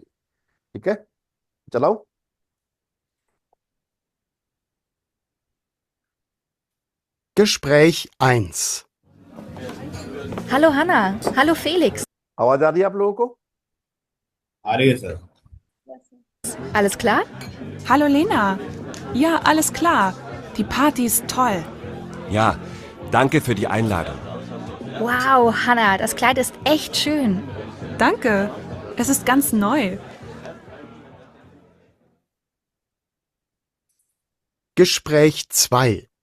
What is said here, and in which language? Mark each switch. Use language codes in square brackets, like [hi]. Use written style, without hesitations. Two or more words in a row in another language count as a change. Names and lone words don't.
[hi] ठीक है, चलाओ। [de] Gespräch 1. Hallo Hanna, hallo Felix. [hi] आवाज आ रही है आप लोगों को? आ रही है सर। [de] Alles klar? Hallo Lena. Ja, alles klar. Die Party ist toll. Ja, danke für die Einladung. Wow, Hanna, das Kleid ist echt schön. Danke. Es ist ganz neu. Gespräch 2.